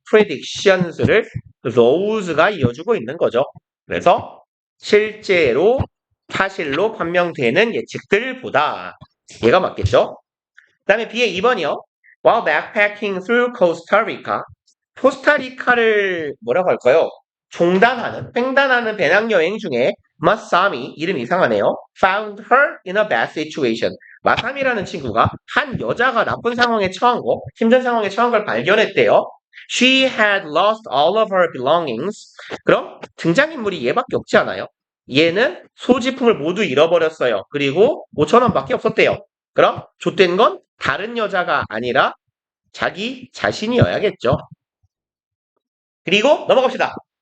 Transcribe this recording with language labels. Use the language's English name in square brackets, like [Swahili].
[Korean] predictions를 those가 이어주고 있는 거죠. 그래서 실제로 사실로 판명되는 예측들보다 얘가 맞겠죠? 그 다음에 B의 2번이요. [English] While backpacking through Costa Rica, [Korean] 코스타리카를 뭐라고 할까요? 횡단하는 배낭여행 중에 마사미, 이름 이상하네요. [English] Found her in a bad situation. [Korean] 마사미라는 친구가 한 여자가 나쁜 상황에 처한 거, 힘든 상황에 처한 걸 발견했대요. [English] She had lost all of her belongings. [Korean] 그럼 등장인물이 얘밖에 없지 않아요? 얘는 소지품을 모두 잃어버렸어요. 그리고 5,000원밖에 없었대요. 그럼 좆된 건 다른 여자가 아니라 자기 자신이어야겠죠. 그리고 넘어갑시다.